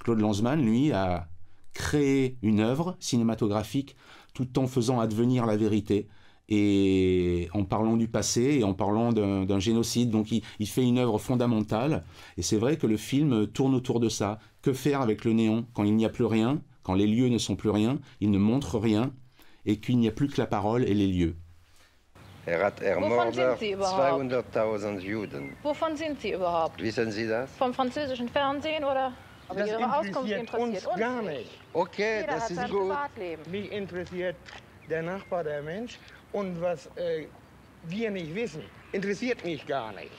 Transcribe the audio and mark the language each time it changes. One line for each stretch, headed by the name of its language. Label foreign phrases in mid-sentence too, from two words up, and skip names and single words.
French: Claude Lanzmann, lui, a créé une œuvre cinématographique tout en faisant advenir la vérité et en parlant du passé et en parlant d'un génocide. Donc il fait une œuvre fondamentale et c'est vrai que le film tourne autour de ça. Que faire avec le néant quand il n'y a plus rien, quand les lieux ne sont plus rien, il ne montre rien et qu'il n'y a plus que la parole et les lieux.
German: Wovon sind Sie überhaupt? 200.000 Juden. Wovon sind Sie überhaupt? Wissen Sie das? Vom französischen Fernsehen oder? Aber Das Ihre Auskunft interessiert uns interessiert uns gar nicht. nicht. Okay, Jeder das hat ist sein gut. Privatleben. Mich interessiert der Nachbar, der Mensch. Und was wir nicht wissen, interessiert mich gar nicht.